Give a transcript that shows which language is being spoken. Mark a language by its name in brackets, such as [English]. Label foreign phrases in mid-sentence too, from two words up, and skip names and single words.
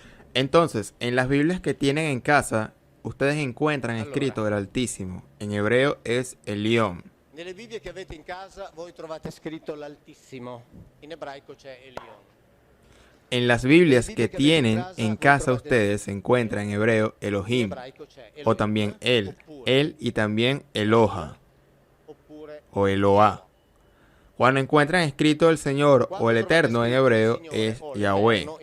[Spanish] Entonces, en las Biblias que tienen en casa, ustedes encuentran escrito el Altísimo. En hebreo es Elión. [Italian] Nelle Bibbie che avete in casa voi trovate scritto l'Altissimo. In ebraico c'è Elion. [Spanish] En las Biblias que tienen en casa ustedes se encuentra en hebreo Elohim, o también El y también Eloha, o Eloah. Cuando encuentran escrito el Señor o el Eterno en hebreo es Yahweh.